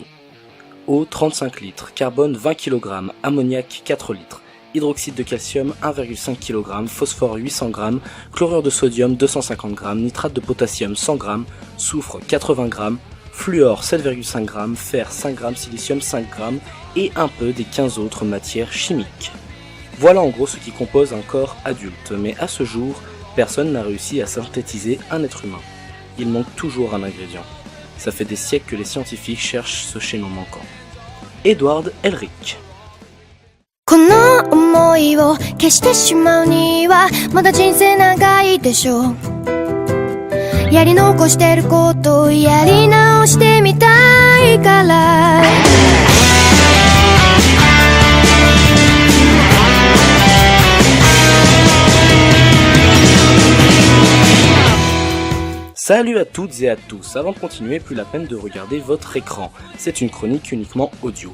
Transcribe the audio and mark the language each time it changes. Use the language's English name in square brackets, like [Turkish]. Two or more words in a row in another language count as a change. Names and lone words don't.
[French] Eau 35 litres, carbone 20 kg, ammoniac 4 litres, hydroxyde de calcium 1,5 kg, phosphore 800 g, chlorure de sodium 250 g, nitrate de potassium 100 g, soufre 80 g, fluor 7,5 g, fer 5 g, silicium 5 g et un peu des 15 autres matières chimiques. Voilà en gros ce qui compose un corps adulte, mais à ce jour, personne n'a réussi à synthétiser un être humain. Il manque toujours un ingrédient. Ça fait des siècles que les scientifiques cherchent ce chaînon manquant. Edward Elric. [Japanese] この想いを消してしまうにはまだ人生長いでしょうやり残してることをやり直してみたいから [French] Salut à toutes et à tous, avant de continuer, plus la peine de regarder votre écran, c'est une chronique uniquement audio.